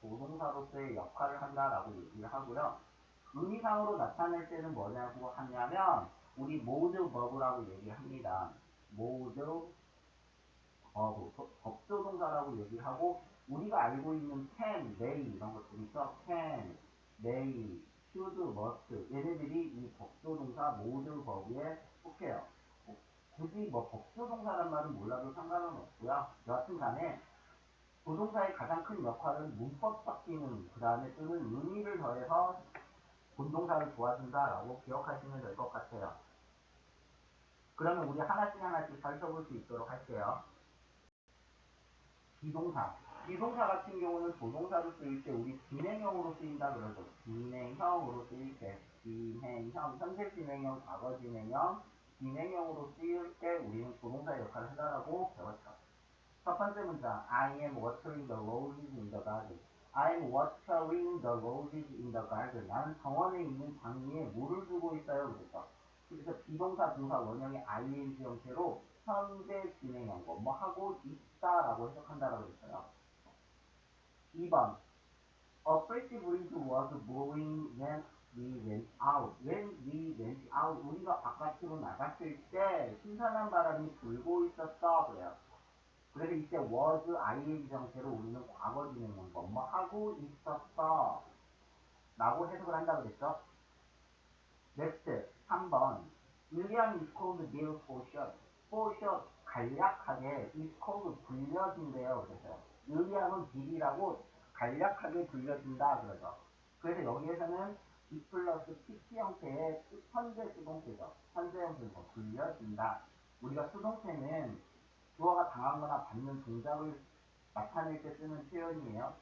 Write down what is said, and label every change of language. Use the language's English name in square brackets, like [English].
[Korean] 조동사로서의 역할을 한다라고 얘기를 하고요. 의미상으로 나타낼 때는 뭐냐고 하냐면 우리 mode verb라고 얘기합니다. mode verb, 법조동사라고 얘기를 하고, 우리가 알고 있는 can, may 이런 것들이 있어. can, may, should, must 얘네들이 이 법조동사 mode verb에 속해요. 굳이 뭐 법조동사란 말은 몰라도 상관은 없고요. 여하튼 간에 조동사의 가장 큰 역할은 문법적 기능, 그 다음에 또는 의미를 더해서 본동사를 도와준다라고 기억하시면 될 것 같아요. 그러면 우리 하나씩 살펴볼 수 있도록 할게요. 비동사. 비동사 같은 경우는 조동사로 쓰일 때 우리 진행형으로 쓰인다 그러죠. 진행형으로 쓰일 때. 진행형, 현재 진행형, 과거 진행형, 진행형으로 쓰일 때 우리는 조동사의 역할을 해달라고 배웠죠. [English] 첫 번째 문장. I am watering the roses in the garden. I am watering the roses in the garden. [Korean] 나는 정원에 있는 장미에 물을 주고 있어요. 그랬죠. 그래서 비동사 동사 원형의 ing 형태로 현재 진행형 뭐 하고 있다라고 해석한다라고 했어요. 2번. [English] A pretty breeze was blowing when we went out. When we went out. [Korean] 우리가 바깥으로 나갔을 때 신선한 바람이 불고 있었어. 그래요. 그래서 이때 was ing 형태로 우리는 과거 진행형 뭐 하고 있었어 라고 해석을 한다고 그랬죠. next 3번. [English] William is called Bill for short. for short 간략하게 is called 불려진대요. [Korean] 그래서 윌리엄은 빌이라고 간략하게 불려진다 그러죠. 그래서 여기에서는 be 플러스 pp 형태의 현재 수동태죠. 현재 형태로 불려진다. 우리가 수동태는 주어가 당하거나 받는 동작을 나타낼 때 쓰는 표현이에요.